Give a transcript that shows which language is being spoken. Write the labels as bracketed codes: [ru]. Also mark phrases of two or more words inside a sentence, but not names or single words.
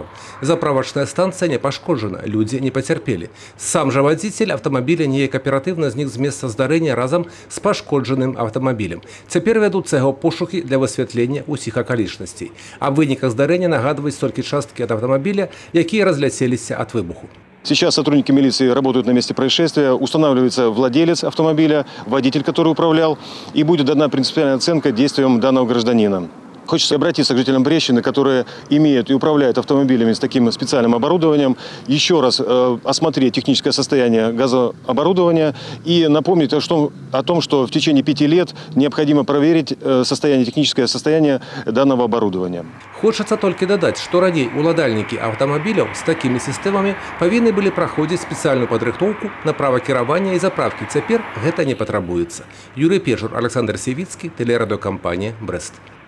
[be] Заправачная станцыя не пашкоджана, людзі не пацярпелі. Сам жа вадзіцель аўтамабіля неяк аператыўна знік з месца здарэння разам з пашкоджаным аўтамабілем. Цяпер вядуцца яго пошукі для высвятлення ўсіх акалічнасцей. Аб выніках здарэння нагадваюць толькі часткі ад аўтамабіля, якія разляцеліся ад выбуху. [ru] Сейчас сотрудники милиции работают на месте происшествия, устанавливается владелец автомобиля, водитель, который управлял, и будет дана принципиальная оценка действиям данного гражданина. Хочется обратиться к жителям Брещины, которые имеют и управляют автомобилями с таким специальным оборудованием, еще раз осмотреть техническое состояние газооборудования и напомнить о том, что в течение 5 лет необходимо проверить техническое состояние данного оборудования. Хочется только додать, что [be] раней уладальники автомобиляў [ru] с такими системами повинны были проходить специальную подрыхтоўку на право кіравання и заправки. [be] Цяпер гэта [ru] не потребуется. Юрий Пежур, Александр Севицкий, телерадиокомпания «Брест».